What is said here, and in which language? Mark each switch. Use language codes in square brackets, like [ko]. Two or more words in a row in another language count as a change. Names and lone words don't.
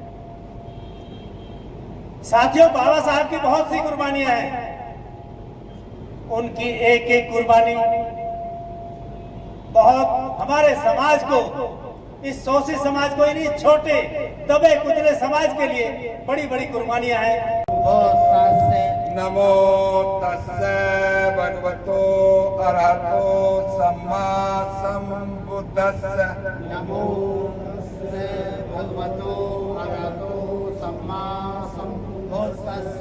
[hi] साथियों, बाबा साहब की बहुत सी कुर्बानियां हैं, उनकी एक एक कुर्बानी बहुत हमारे समाज को, इस शोषित समाज को, इन्हीं छोटे दबे कुचले समाज के लिए बड़ी बड़ी कुर्बानियां हैं। [pi] नमो तस्से भगवतो अरहतो सम्मा संबुद्धस्से। नमो तस्से भगवतो अरहतो सम्मा संबुद्धस्से।